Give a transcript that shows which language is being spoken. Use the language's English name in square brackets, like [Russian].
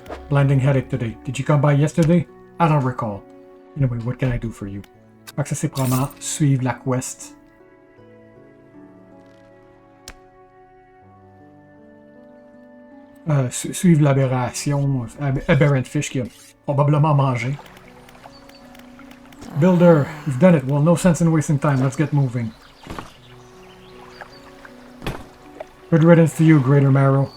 [English] Blinding headache today. Did you come by yesterday? I don't recall. Anyway, what can I do for you? [French] Fait que ça c'est probablement suivre la quest. Suivre l'aberration. [English] Aberrant fish [French] qui a probablement mangé. [English] Builder, you've done it. Well, no sense in wasting time. Let's get moving. Good riddance to you, Greater Marrow.